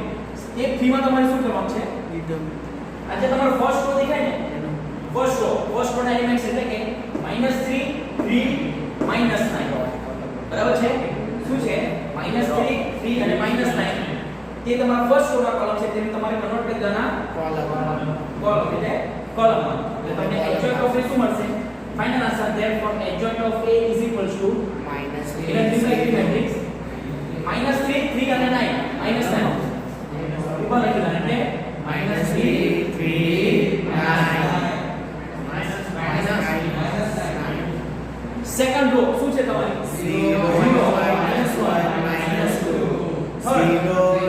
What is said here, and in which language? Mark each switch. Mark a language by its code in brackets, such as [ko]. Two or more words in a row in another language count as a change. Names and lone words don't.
[gu] સ્ટેપ 3 માં તમારે શું કરવાનું છે આજે તમારો [en] first row [gu] દેખાય ને [en] first row [gu] ના એલિમેન્ટ્સ એટલે કે -3 3 -9 બરાબર છે. શું છે -3 3 અને -9 તે તમારા [en] first row [gu] ના કોલમ છે તેને તમારે કન્વર્ટ કરી દેવાના કોલમ એટલે કોલમમાં. એટલે તમને [en] adjoint of A [gu] શું મળશે [en] final answer therefore adjoint of A is equals to -3 matrix [gu] -3 3 અને 9 -9 ઉપર લખેલા એટલે -3 3 9 [en] second row [gu] શું છે તમારી 0 1 -1